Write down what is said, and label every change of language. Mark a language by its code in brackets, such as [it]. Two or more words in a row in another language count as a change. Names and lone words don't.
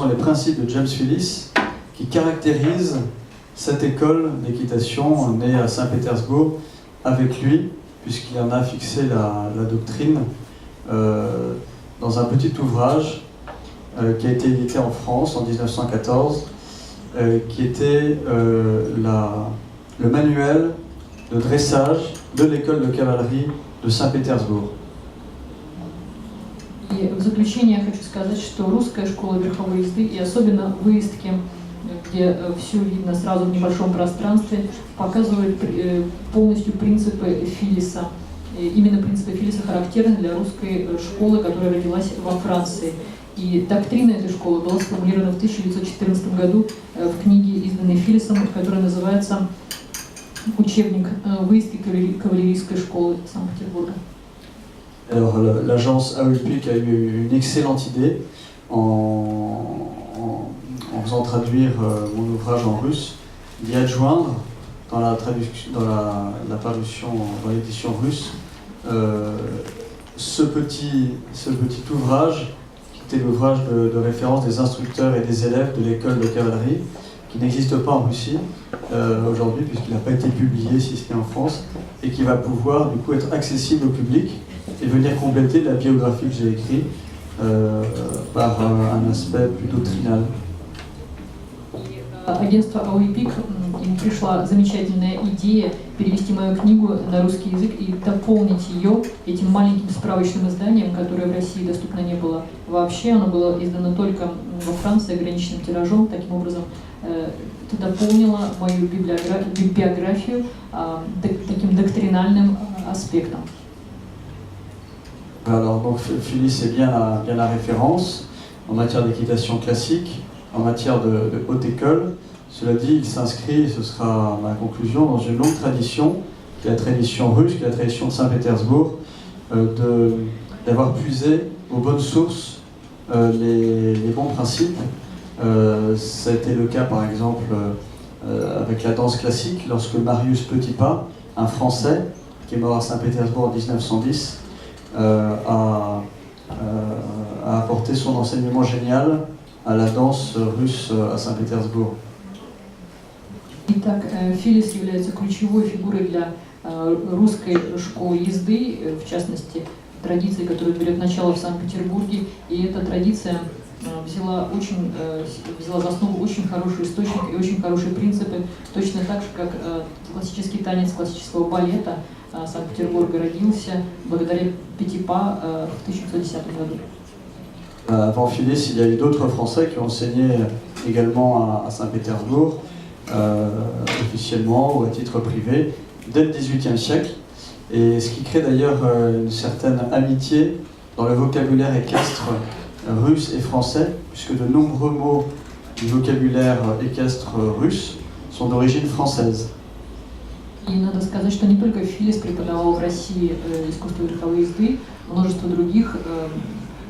[fr] les principes de James Phillies qui caractérisent cette école d'équitation née à Saint-Pétersbourg avec lui, puisqu'il en a fixé la doctrine dans un petit ouvrage qui a été édité en France en 1914, qui était le manuel de dressage de l'école de cavalerie de Saint-Pétersbourg. [ru] И в заключение я хочу сказать, что русская школа верховой езды, и особенно выездки, где все видно сразу в небольшом пространстве, показывают полностью принципы Филиса. И именно принципы Филиса характерны для русской школы, которая родилась во Франции. И доктрина этой школы была сформулирована в 1914 году в книге, изданной Филисом, которая называется «Учебник выездки кавалерийской школы Санкт-Петербурга». [fr] Alors l'agence AUPIC a eu une excellente idée en faisant traduire mon ouvrage en russe, d'y adjoindre dans la parution, dans l'édition russe, ce petit ouvrage qui était l'ouvrage de référence des instructeurs et des élèves de l'école de cavalerie, qui n'existe pas en Russie aujourd'hui puisqu'il n'a pas été publié si ce n'est en France, et qui va pouvoir du coup être accessible au public et venir compléter la biographie que j'ai écrite par un aspect plus doctrinal. [ru] Агентство AUPIC, им пришла замечательная идея перевести мою книгу на русский язык и дополнить ее этим маленьким справочным изданием, которое в России доступно не было вообще. Оно было издано только во Франции ограниченным тиражом. Таким образом, это дополнило мою библиографию таким доктринальным аспектом. [fr] Alors donc Phillies est bien la référence en matière d'équitation classique, en matière de haute école. Cela dit, il s'inscrit, et ce sera ma conclusion, dans une longue tradition, qui est la tradition russe, qui est la tradition de Saint-Pétersbourg, d'avoir puisé aux bonnes sources les bons principes. Ça a été le cas par exemple avec la danse classique, lorsque Marius Petipa, un Français qui est mort à Saint-Pétersbourg en 1910, a apporté son enseignement génial à la danse russe à Saint-Pétersbourg. [ru] Итак, Филис является ключевой фигурой для русской школы езды, в частности, традиции, которая берет начало в Санкт-Петербурге, и эта традиция взяла за основу очень хороший источник и очень хорошие принципы, точно так же, как классический танец классического балета Санкт-Петербурга родился благодаря Петипа в 1910 году. [fr] Avant Phillies, il y a eu d'autres Français qui ont enseigné également à Saint-Pétersbourg, officiellement ou à titre privé, dès le XVIIIe siècle, et ce qui crée d'ailleurs une certaine amitié dans le vocabulaire équestre russe et français, puisque de nombreux mots du vocabulaire équestre russe sont d'origine française. [ru] И надо сказать, что не только Филис преподавал в России искусство верховой езды, множество других